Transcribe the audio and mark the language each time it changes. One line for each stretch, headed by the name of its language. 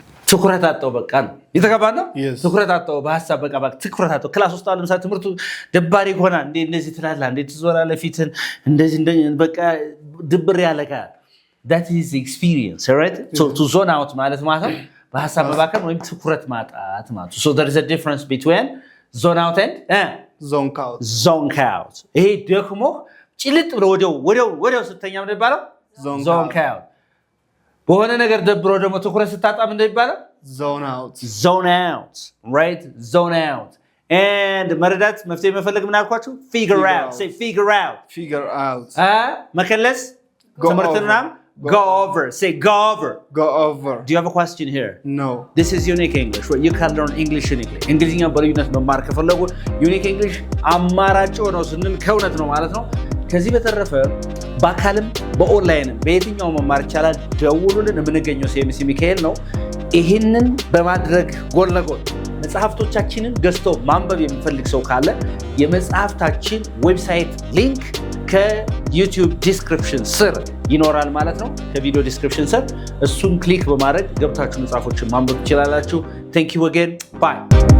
Amharic: ትኩረት አጣው በቃ ነው የተጋባና ትኩረት አጣው በሐሳብ በቃ ትኩረት አጣው ክላስ ውስጥ አለ ለምሳሌ ትምህርቱ ደባሪ ሆና እንደዚህ ትላለህ እንዴ ትዞራለህ ፊትን እንደዚህ በቃ ድብር ያለካ
English: that is the experience, right? So to zone out
Amharic: ማለት ነው በሐሳብ መባከን ወይም ትኩረት ማጣት ማለት ነው.
English: So there is a difference between zone out and zonk out.
Amharic: ይሄ ደግሞ ጭልጥ ብሎ ወዲያው ስተኛ ምን ይባላል?
English: zonk out.
Amharic: በሆነ ነገር ደብሮ ደግሞ ትኩረት ስታጣ ምን ይባላል?
English: zone out, right? zone out.
Amharic: And መረዳት መፍትሄ መፈለግ ምን አልኳችሁ?
English: figure out. Say figure out.
Amharic: መከለስ ትምህርትና
English: go over. Say go over. Do you have a question here? No. This is Unique English, where you can learn English uniquely.
Amharic: እንግሊዝኛ በልዩነት መማር ከፈለጉ Unique English አማራጭ ነው ስንል ከእውነት ነው ማለት ነው። ከዚህ በተረፈ በአካልም በኦንላይንም በየትኛው መማር ይቻላል። ደውሉልን። የምንገኘው ሲኤምሲ ሚካኤል ነው። ይህንን በማድረግ ጎን ለጎን መጽሐፍቶቻችንን ገዝቶ ማንበብ የሚፈልግ ሰው ካለ የመጽሐፍታችን ዌብሳይት ሊንክ ከዩቲዩብ ዲስክሪፕሽን ስር ይኖራል ማለት ነው። ከቪዲዮ ዲስክሪፕሽን ስር እሱን ክሊክ በማድረግ ገብታችሁ መጽሐፎችን ማንበብ ትችላላችሁ።
English: Thank you again. Bye.